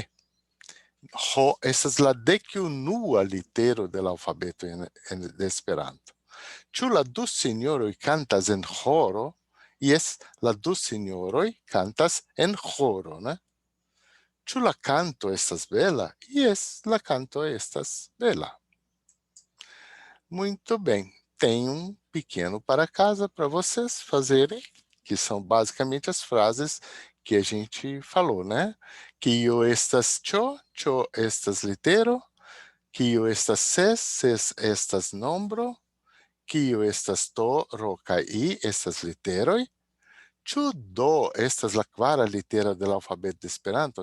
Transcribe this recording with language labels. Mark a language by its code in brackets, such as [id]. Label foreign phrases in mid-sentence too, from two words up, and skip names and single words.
[eo] Ho estas la dekunua litero de l'alfabeto de Esperanto. Ĉu la du sinjoroj kantas en ĥoro? Jes, la du sinjoroj kantas en ĥoro, ne? Ĉu la canto estas bela? Yes, la canto estas bela. [pt] Muito bem. Tem um pequeno para casa para vocês fazerem, que são basicamente as frases que a gente falou, né? [eo] Kio estas cho, cho estas litero, kio estas ses, ses estas nombro, kio estas to, ro kaj i estas literoj. Ĉu do estas la kvara litero de l'alfabeto de Esperanto?